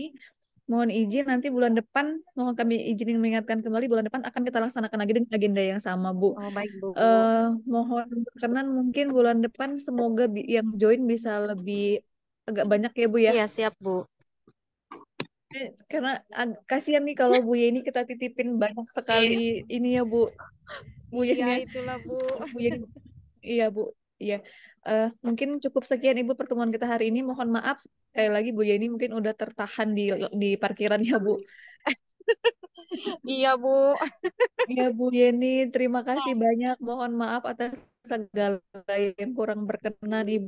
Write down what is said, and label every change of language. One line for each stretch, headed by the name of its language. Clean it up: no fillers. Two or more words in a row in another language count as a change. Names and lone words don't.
Indonesian: Mohon izin nanti bulan depan, mohon kami izin mengingatkan kembali bulan depan akan kita laksanakan lagi dengan agenda yang sama, Bu. Oh baik Bu. Mohon berkenan mungkin bulan depan semoga yang join bisa lebih agak banyak ya, Bu ya. Iya siap Bu. Karena kasihan nih kalau Bu Yeni kita titipin banyak sekali ini ya, Bu. Bu Iya Yeni ya. itulah Bu. Bu Yeni. Iya, Bu. Iya. Mungkin cukup sekian Ibu pertemuan kita hari ini. Mohon maaf sekali lagi Bu Yeni mungkin udah tertahan di parkiran ya, Bu. Iya Bu. Iya, Bu Yeni, terima kasih banyak. Mohon maaf atas segala yang kurang berkenan, Ibu.